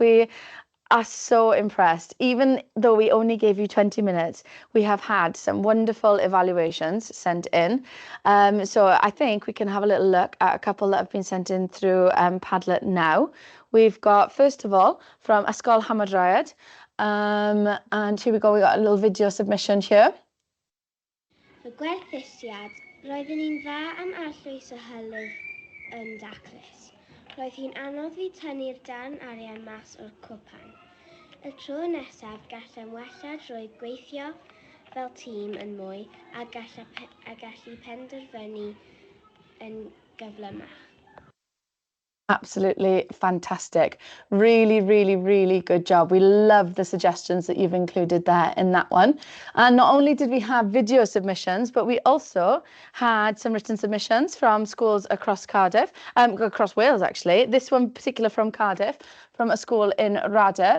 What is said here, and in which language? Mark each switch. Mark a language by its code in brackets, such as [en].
[en] We are so impressed. Even though we only gave you 20 minutes, we have had some wonderful evaluations sent in. So I think we can have a little look at a couple that have been sent in through Padlet now. We've got, first of all, from ysgol Hamadryad. And here we go, we got a little video submission here. [cy] Y gwerthusiad, roeddwn i'n dda am arllwys y hylif yn daclus. Roedd hi'n anodd fi tynnu'r darn arian mas o'r cwpan. Y tro nesaf gallem wella drwy gweithio fel tîm yn mwy a gallu penderfynu yn gyflymach. [en] Absolutely fantastic. Really, really, really good job. We love the suggestions that you've included there in that one. And not only did we have video submissions, but we also had some written submissions from schools across Cardiff, across Wales actually. This one particular from Cardiff, from a school in Rada.